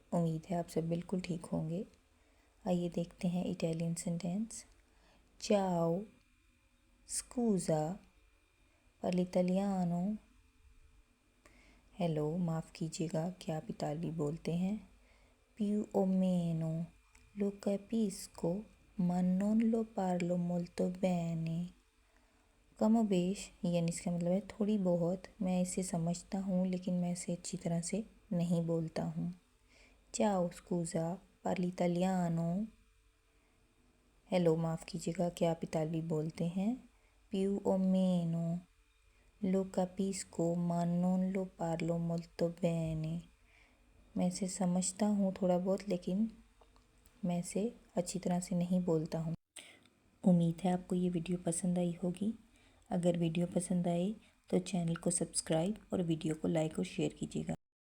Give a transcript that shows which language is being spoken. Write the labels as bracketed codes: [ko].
[hi] उम्मीद है आप सब बिल्कुल ठीक होंगे। आइए देखते हैं इटालियन सेंटेंस। [it] चाओ स्कूज़ा पर्लिटालियानो। [hi] हेलो, माफ़ कीजिएगा, क्या आप इतालवी बोलते हैं? [it] più o meno lo capisco ma non lo parlo molto bene। [hi] कमोबेश यानी इसका मतलब है थोड़ी बहुत, मैं इसे समझता हूँ लेकिन मैं इसे अच्छी तरह से नहीं बोलता हूँ। [it] चाओ स्कूज़ा पार्ली इटालियानो। [hi] हेलो, माफ़ कीजिएगा, क्या आप इतालवी बोलते हैं? [it] più o meno lo capisco ma non lo parlo molto bene। [hi] मैं इसे समझता हूँ थोड़ा बहुत, लेकिन मैं इसे अच्छी तरह से नहीं बोलता हूँ। उम्मीद है आपको ये वीडियो पसंद आई होगी। अगर वीडियो पसंद आए तो चैनल को सब्सक्राइब और वीडियो को लाइक और शेयर कीजिएगा।